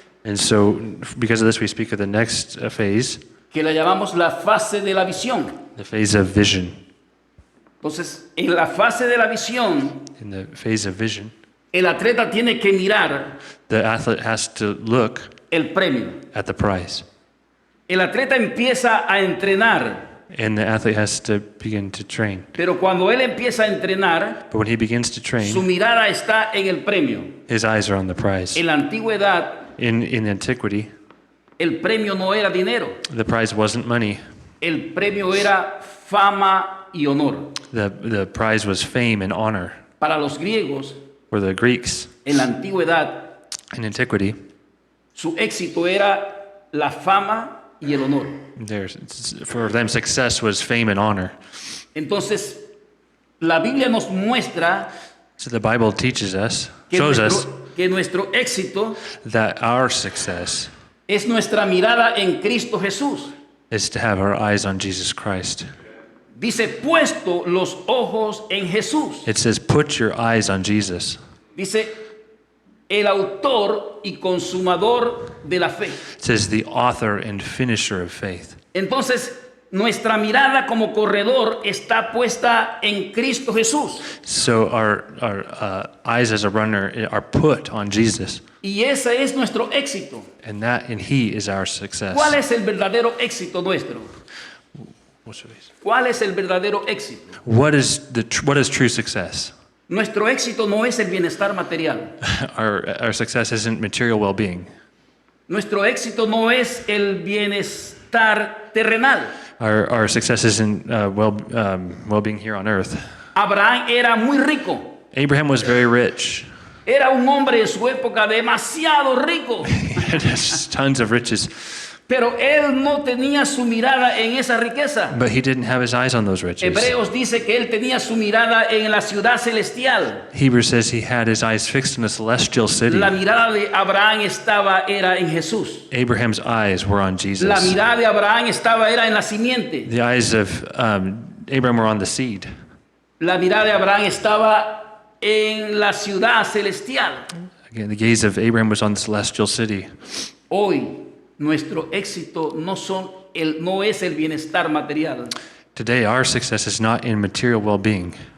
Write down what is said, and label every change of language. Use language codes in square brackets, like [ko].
[en] And so, because of this, we speak of the next phase, [es] que la llamamos la fase de la visión. [en] the phase of vision. [es] Entonces, en la fase de la visión, [en] In the phase of vision, [es] el atleta tiene que mirar [en] the athlete has to look [es] el premio. [en] at the prize. [es] El atleta empieza a entrenar, [en] And the athlete has to begin to train. [es] pero cuando él empieza a entrenar, [en] But when he begins to [es] su [en] train, [es] mirada está en el premio. [en] his eyes are on the prize. [es] En la antigüedad, [en] In antiquity, [es] el premio no era dinero, [en] the prize wasn't money. [es] el premio era fama y honor. [en] The prize was fame and honor. [es] Para los griegos, [en] For the Greeks, [es] en la antigüedad, [en] in antiquity, [es] su éxito era la fama y el honor. [en] for them, success was fame and honor. [es] Entonces, la Biblia nos muestra [en] So the Bible teaches us, [es] que [en] shows us [es] nuestro éxito [en] that our success [es] es nuestra mirada en Cristo Jesús. [en] is to have our eyes on Jesus Christ. [es] Dice, puesto los ojos en Jesús. [en] It says, put your eyes on Jesus. [es] Dice, el autor y consumador de la fe. [en] It says, the author and finisher of faith. [es] Entonces, nuestra mirada como corredor está puesta en Cristo Jesús. [en] So our eyes as a runner are put on Jesus, [es] Y ese es nuestro éxito. [en] and He is our success. [es] ¿Cuál es el verdadero éxito nuestro? [en] What's your face? [es] ¿Cuál es el verdadero éxito? [en] What is true success? [es] Nuestro éxito no es el bienestar material. [en] Our success isn't material well-being. [es] Nuestro éxito no es el bienestar terrenal. [en] Our success isn't well-being here on earth. [es] Abraham era muy rico. [en] Abraham was very rich. [es] Era un hombre en su época demasiado rico. [en] He had just tons of riches, [es] Pero él no tenía su mirada en esa riqueza. [en] but he didn't have his eyes on those riches. [es] Hebreos dice que él tenía su mirada en la ciudad celestial. [en] Hebrews says he had his eyes fixed in a celestial city. [es] La mirada de Abraham era en Jesús. [en] Abraham's eyes were on Jesus. [es] La mirada de Abraham era en la simiente. [en] The eyes of Abraham were on the seed. [es] La mirada de Abraham estaba en la ciudad celestial. [en] Again, the gaze of Abraham was on the celestial city. [es] Hoy nuestro éxito no es el bienestar material, [en] Today, our success is not in material well-being,